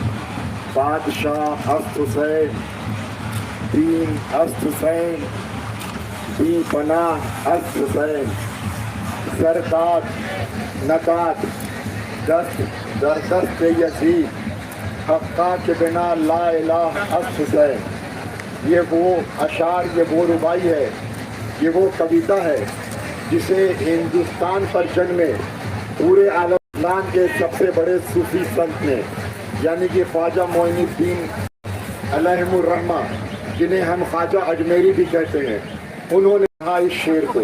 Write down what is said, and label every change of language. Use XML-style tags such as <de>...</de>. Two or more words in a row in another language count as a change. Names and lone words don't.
<fa>بادشاہ است حسین، دین است حسین، بی پناہ است حسین، سرکات نکات دست در دست یزید، حقا کے بنا لا الہ است حسین۔</fa> <ur>یہ وہ اشعار، یہ وہ ربائی ہے، یہ وہ کویتا ہے جسے ہندوستان پر جنمے پورے عالم اسلام کے سب سے بڑے صوفی سنت نے، یعنی کہ خواجہ معین الدین</ur> <ar>علیہم الرحمہ،</ar> <ur>جنہیں ہم خواجہ اجمیری بھی کہتے ہیں، انہوں نے کہا اس شعر کو۔</ur>